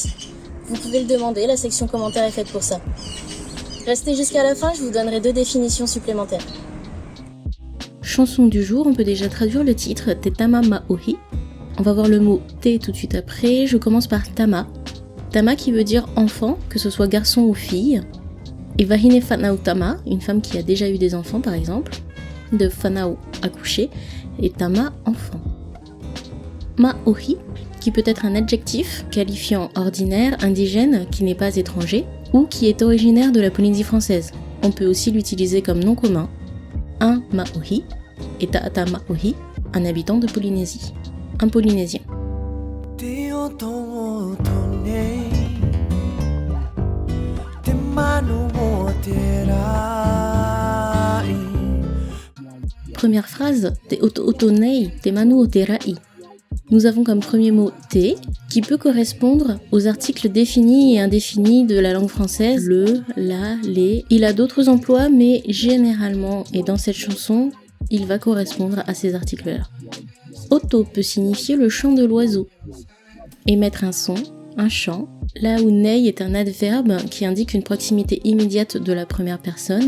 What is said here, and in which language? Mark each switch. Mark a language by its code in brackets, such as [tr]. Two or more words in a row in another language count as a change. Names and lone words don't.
[fr] Vous pouvez le demander, la section commentaires est faite pour ça. Restez jusqu'à la fin, je vous donnerai 2 définitions supplémentaires. Chanson du jour, on peut déjà traduire le titre Tetama Maohi. On va voir le mot te tout de suite après. Je commence par tama. Tama qui veut dire enfant, que ce soit garçon ou fille. [ty] Et vahine fanao tama, [fr] une femme qui a déjà eu des enfants par exemple. De fanao, accoucher. Et tama, enfant. Maohi, qui peut être un adjectif qualifiant ordinaire, indigène, qui n'est pas étranger, ou qui est originaire de la Polynésie française. On peut aussi l'utiliser comme nom commun. Un Maohi et [ty] Ta'ata Maohi, [fr] un habitant de Polynésie. Un Polynésien. Première phrase, [ty] te otonei, te manu o te rai. [fr] Nous avons comme premier mot te, qui peut correspondre aux articles définis et indéfinis de la langue française, le, la, les. Il a d'autres emplois, mais généralement, et dans cette chanson, il va correspondre à ces articles-là. Oto peut signifier le chant de l'oiseau. Émettre un son, un chant, là où nei est un adverbe qui indique une proximité immédiate de la première personne.